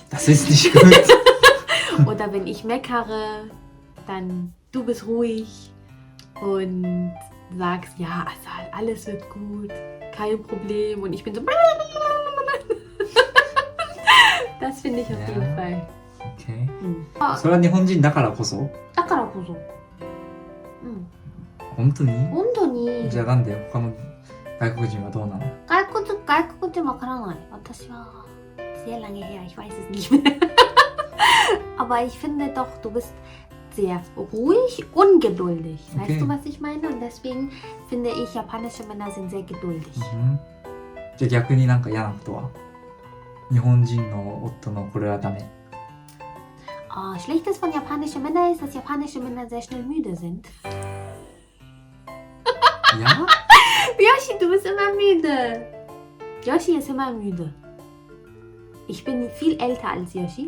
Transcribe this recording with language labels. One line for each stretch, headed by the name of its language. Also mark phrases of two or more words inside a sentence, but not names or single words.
German: Das ist nicht gut. Oder wenn ich meckere, dann du bist ruhig und sagst, ja, Asal, alles wird gut, kein Problem. Und ich bin so... Das finde ich auf jeden Fall. Okay.
Japanese: それは日本人だからこそだからこそ。本当に本当に。じゃあなんで他の外国人はどうなの外国人わからない。
German: 私は sehr lange her, ich weiß es nicht mehr. Aber ich finde doch, du bist sehr ruhig und geduldig. Okay. Weißt du, was ich meine? Und deswegen finde ich, japanische Männer sind sehr geduldig.
Japanese: じゃあ逆になんか嫌なことは日本人の夫のこれはダメ
German: Schlechtes von japanischen Männern ist, dass japanische Männer sehr schnell müde sind. Ja? Yoshi, du bist immer müde. Yoshi ist immer müde. Ich bin viel älter als Yoshi.